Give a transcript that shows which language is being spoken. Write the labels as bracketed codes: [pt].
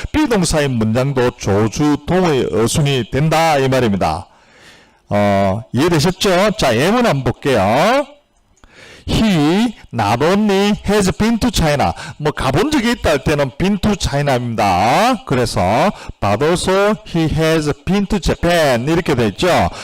[ko] 비동사인 문장도 조주동의 어순이 된다 이 말입니다. 이해되셨죠? 자, 예문 한번 볼게요. [en] He not only has been to China. [ko] 뭐 가본 적이 있다 할 때는 [en] been to China [ko] 입니다. [en] 그래서 but also he has been to Japan [ko] 이렇게 돼 있죠.